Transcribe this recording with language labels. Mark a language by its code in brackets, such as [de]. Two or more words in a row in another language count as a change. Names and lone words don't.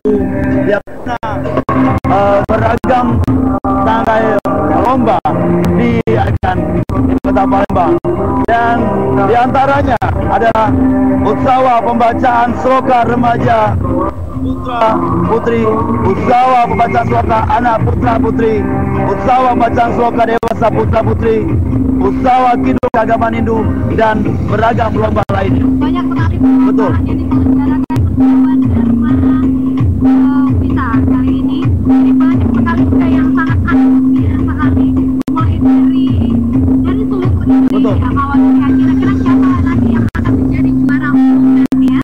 [id] yang beragam tangkai lomba diadakan di Kota Palembang, dan diantaranya adalah usaha pembacaan sloka remaja putra putri, usaha pembacaan sloka anak putra putri, usaha pembacaan sloka dewasa putra putri, usaha kidung keagamaan Hindu, dan beragam lomba lainnya. Banyak sekali Betul. yang diselenggarakan bersama Dharma kita kali ini. Jadi banyak sekali juga yang sangat antusias sekali, mulai dari seluruh Indonesia. Awalnya kira-kira siapa nanti yang akan menjadi juara umum nanti ya?